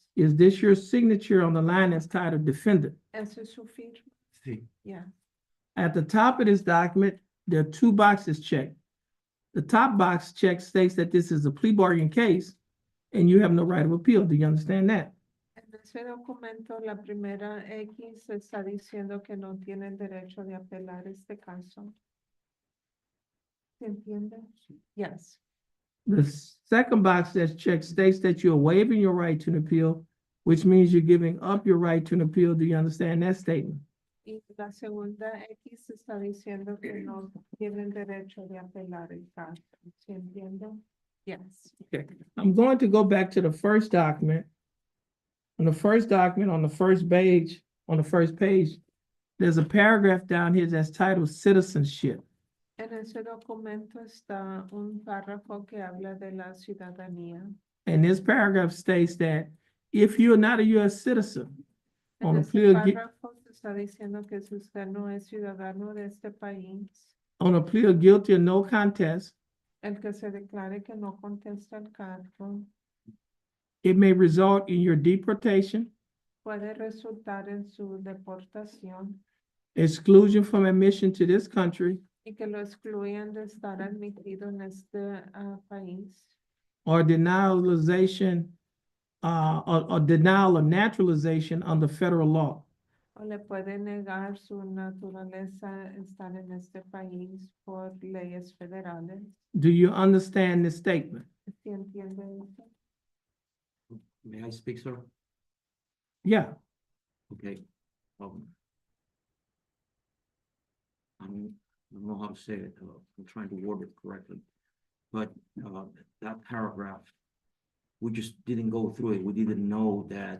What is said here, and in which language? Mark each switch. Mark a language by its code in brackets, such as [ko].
[en] Is this your signature on the line that's titled defendant? [es] ¿Esa es su firma? Sí. [en] Yes. At the top of this document, there are 2 boxes checked. The top box check states that this is a plea bargain case and you have no right of appeal. Do you understand that? [es] En ese documento, la primera X está diciendo que no tienen derecho de apelar este caso. ¿Se entiende? [en] Yes. The second box that's checked states that you're waiving your right to an appeal, which means you're giving up your right to an appeal. Do you understand that statement? [es] Y la segunda X está diciendo que no tienen derecho de apelar el caso. ¿Se entiende? [en] Yes. Okay. I'm going to go back to the first document. On the first document, on the first page, there's a paragraph down here that's titled citizenship. [es] En ese documento está un párrafo que habla de la ciudadanía. [en] And this paragraph states that if you're not a U.S. citizen, [es] En [en] on a [es] ese [en] plea, [es] párrafo se está diciendo que si usted no es ciudadano de este país, [en] on a plea of guilty or no contest, [es] el que se declare que no contesta el cargo [en] it may result in your deportation, [es] puede resultar en su deportación [en] exclusion from admission to this country, [es] y que lo excluyan de estar admitido en este país [en] or denialization, or denial of naturalization under federal law. [es] o le puede negar su naturaleza estar en este país por leyes federales. [en] Do you understand this statement? [es] ¿Sí entiende eso? [en] May I speak, sir? Yeah. Okay. I don't know how to say it. I'm trying to word it correctly. But that paragraph, we just didn't go through it. We didn't know that.